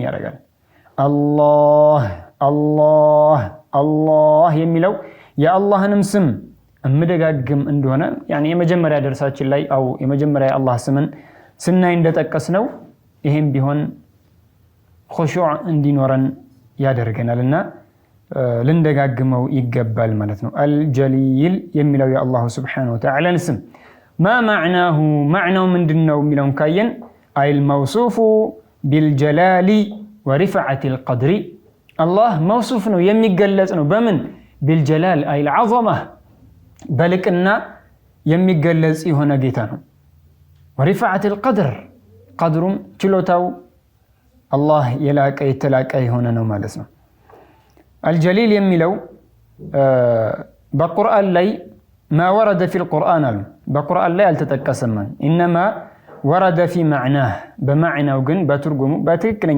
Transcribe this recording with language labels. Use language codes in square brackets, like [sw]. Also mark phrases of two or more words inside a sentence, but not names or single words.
[am] ያደርጋል አላህ አላህ አላህ የሚለው የአላህንም ስም መደጋገም እንደሆነ ያኒ የመጀመሪያ ደርሳችን ላይ አው የመጀመሪያ አላህ ስምን ስናይ እንደተጠቀስነው ይሄም ቢሆን ኹሹዕ እንዲኖረን ያደርገናልና ልንደጋግመው ይገባል ማለት ነው አልጀሊል የሚለው የአላህ [ar] سبحانه و [am] Ta'ala ስም [ar] ما معناه معنى [am] ምንድነው የሚለውን ካየን [ar] أي الموصوف بالجلال والرفعة القدر الله موصوف [am] ነው የሚገለጽ ነው በምን [ar] بالجلال أي العظمة [am] በልቅና የሚገለጽ የሆነ ጌታ ነው [ar] والرفعة القدر [am] قدሩም ችሎታው አላህ የላቀ የተላቀ የሆነ ነው ማለት ነው አልጀሊል የሚለው በቁርአን ላይ [ar] ما ورد في القرآن [am] አሉ በቁርአን ላይ አልተጠቀሰም። [ar] إنما ورد في معناه [am] በማዕናው ግን በትርጉሙ በትክክለኛ